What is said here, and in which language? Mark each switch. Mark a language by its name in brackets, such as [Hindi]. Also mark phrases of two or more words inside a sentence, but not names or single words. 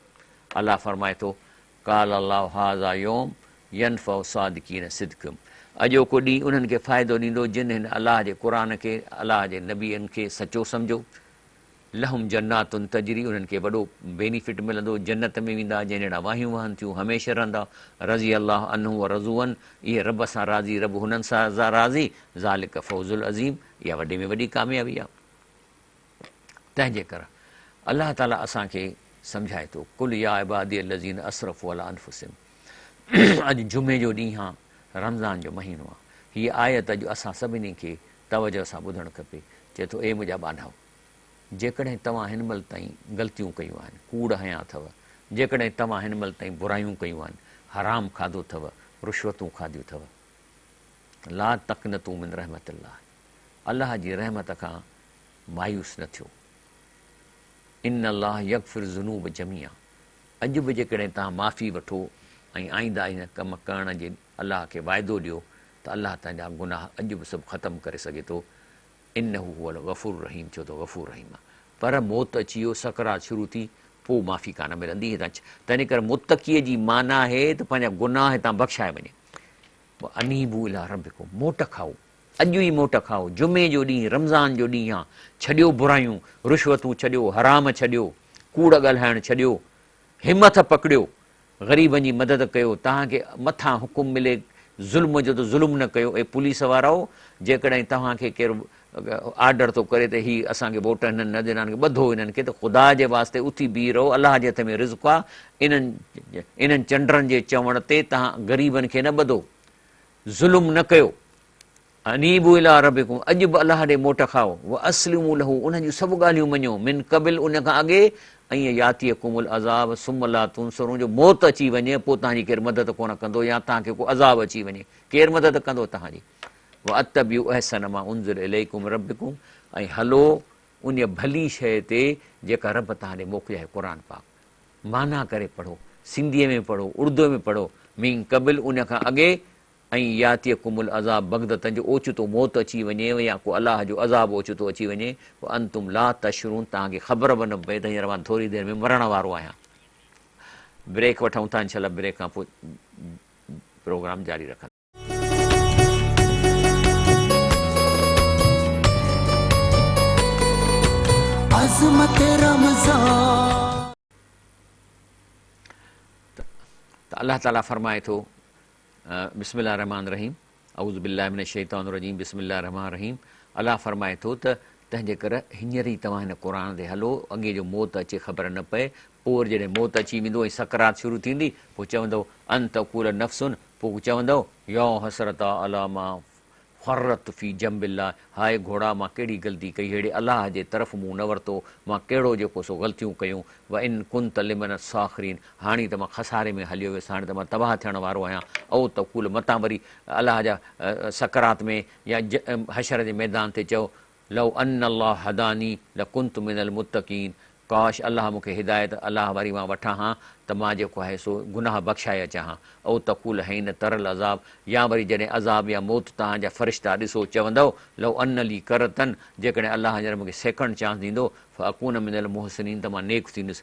[Sindhi] अलाह फरमाए थो, [Arabic] قال الله هذا يوم ينفع الصادقين صدقهم, [Sindhi] अॼोको ॾींहुं उन्हनि खे फ़ाइदो ॾींदो जिन हिन अलाह जे क़ुर खे, अलाह जे नबीअनि खे सचो सम्झो। [Arabic] لهم جنات تجري, [Sindhi] उन्हनि खे वॾो बेनिफिट मिलंदो, जन्नत में वेंदा जंहिं जहिड़ा वाहियूं वहनि थियूं, हमेशह रहंदा। [Arabic] رضي الله عنه ورضوا, [Sindhi] इहे रब सां राज़ी, रब हुननि सां राज़ी। [Arabic] ذلك الفوز العظيم, [Sindhi] इहा वॾे में वॾी कामयाबी आहे। तंहिंजे करे अलाह ताला असांखे सम्झाए थो, [Arabic] قل يا عبادي الذين أسرفوا على أنفسهم. [Sindhi] अॼु जुमे जो ॾींहुं आहे, रमज़ान जो महीनो आहे, हीअ आयत अॼु असां सभिनी खे तवजो सां ॿुधणु खपे। चए थो, ए मुंहिंजा बांधाओ, जेकॾहिं तव्हां हिन महिल ताईं ग़लतियूं कयूं आहिनि, कूड़ हयां अथव, जेकॾहिं तव्हां हिन महिल ताईं बुरायूं कयूं आहिनि, हराम खाधो अथव, रुश्वतूं खाधियूं अथव, [Arabic] لا تقنطوا من رحمة الله, [Sindhi] अलाह जी रहमत खां मायूस न थियो। [Arabic] إن الله يغفر الذنوب جميعا, [Sindhi] अॼु बि जेकॾहिं तव्हां माफ़ी वठो ऐं आईंदा हिन कम करण जे अलाह खे वाइदो ॾियो, त अलाह तव्हांजा गुनाह अॼु बि सभु ख़तमु करे सघे थो। [Arabic] إنه هو الغفور الرحيم, [Sindhi] छो त गफ़ूर रहीम आहे। पर मौत अची वियो, सकरात शुरू थी, पोइ माफ़ी कान मिलंदी। तंहिं करे मुतक़ीअ जी माना आहे त पंहिंजा गुनाह हितां बख़्शाए वञे। [Arabic] أنيبوا إلى ربكم, [Sindhi] मोट खाओ, अॼु ई मोट खाओ, जुमे जो ॾींहुं, रमज़ान जो ॾींहुं आहे, छॾियो बुरायूं, रुश्वतूं छॾियो, हराम छॾियो, कूड़ ॻाल्हाइणु छॾियो, हिमथ पकड़ियो, ग़रीबनि जी मदद कयो, तव्हांखे मथां हुकुम मिले ज़ुल्म जो त ज़ुल्म न कयो। ऐं पुलिस वारो, जेकॾहिं तव्हांखे केरु आर्डर थो करे त हीअ असांखे वोट हिननि न ॾिना, ॿधो हिननि खे, त ख़ुदा जे वास्ते उथी बीह रहो, अलाह जे हथ में रिज़्क़ आहे। इन्हनि चंडनि जे चवण ते तव्हां ग़रीबनि खे न ॿधो, ज़ुल्म न कयो। [Arabic] أنيبوا إلى ربكم, [Sindhi] अॼु बि अलाह ॾे मोट खाओ, [Arabic] وأسلموا له, [Sindhi] उन्हनि जूं सभु ॻाल्हियूं मञो, [Arabic] من قبل, [Sindhi] उन खां अॻे, ऐं [Arabic] يأتيكم العذاب ثم لا تنصرون, [Sindhi] जो मौत अची वञे पोइ तव्हांजी केरु मदद कोन कंदो, या तव्हांखे को अज़ाब अची वञे, केरु मदद कंदो तव्हांजी। [Arabic] واتبعوا أحسن ما أنزل إليكم ربكم, [Sindhi] ऐं हलो उन भली शइ ते जेका रब तव्हां ॾे मोकिलिया आहे, क़ुर पाक। माना करे पढ़ो, सिंधीअ में पढ़ो, उर्दू में पढ़ो, [Arabic] من قبل [Sindhi] उन खां अॻे, ऐं [Arabic] يأتيكم العذاب بغتة [Sindhi] जो ओचितो मौत अची वञे या को अलाह जो अज़ाब ओचितो अची वञे, पोइ [Arabic] أنتم لا تشعرون, [Sindhi] तव्हांखे ख़बर बि न पए त हींअर मां थोरी देरि में मरण वारो आहियां। ब्रेक वठूं था, इंशाल्लाह ब्रेक खां पोइ प्रोग्राम जारी रखंदा। त अल्लाह ताला फरमाए थो [Arabic] بسم الله الرحمن الرحيم أعوذ بالله من الشيطان الرجيم بسم الله الرحمن الرحيم. [Sindhi] अल्लाह फरमाए थो त तंहिंजे करे हींअर ई तव्हां हिन क़ुर ते हलो, अॻे जो मौत अचे ख़बर न पए, पोइ जॾहिं मौत अची वेंदो ऐं सकरात शुरू थींदी, पोइ चवंदो [Arabic] أن تقول نفس, [Sindhi] पोइ चवंदो [Arabic] يا حسرتا على ما فرطت في جنب الله, [Sindhi] हाय घोड़ा मां कहिड़ी ग़लती कई, अहिड़े अलाह जे तरफ़ मूं न वरितो, मां कहिड़ो जेको सो ग़लतियूं कयूं। [Arabic] وإن كنت لمن الساخرين, [Sindhi] हाणे त मां खसारे में हलियो वियुसि, हाणे त मां तबाह थियण वारो आहियां। ऐं तक़ूल मतां वरी अलाह जा सकरात में या हशर जे मैदान ते चओ [Arabic] لو أن الله هداني لكنت من المتقين, [Sindhi] काश अलाह मूंखे हिदायत अलाह वरी मां वठां हा त मां जेको आहे सो गुनाह बख़्शाए अचां हा। ऐं [Arabic] تقول حين ترى العذاب, [Sindhi] या वरी जॾहिं अज़ाब या मौत तव्हांजा फ़रिश्ता ॾिसो चवंदव [Arabic] لو أن لي كرة, [Sindhi] जेकॾहिं अलाह हींअर मूंखे [English] second chance [Sindhi] ॾींदो, [Arabic] فأكون من المحسنين, [Sindhi] त मां नेक थींदुसि।